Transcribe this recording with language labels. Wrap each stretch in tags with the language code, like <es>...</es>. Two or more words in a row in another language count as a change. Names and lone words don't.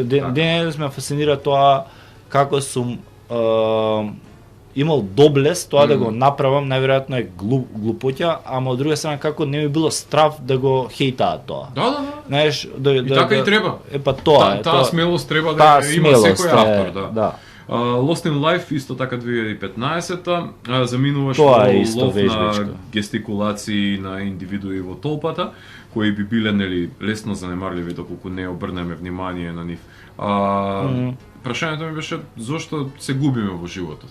<mk>Денес ме фасцинира тоа како сум имал доблес тоа да го направам, најверојатно е глупоќа, ама од друга страна како не ми било страв да го хейтаат тоа. Да. Знаеш, и така и треба. Па тоа е. Таа смелост треба да има секој автор, да. Lost in Life исто така 2015-та заминуваш во лов на гестикулации на индивидуи во толпата, кои би биле нели лесно занемарливи доколку не обрнеме внимание на нив. Прашањето ми беше зошто се губиме во животот?</mk>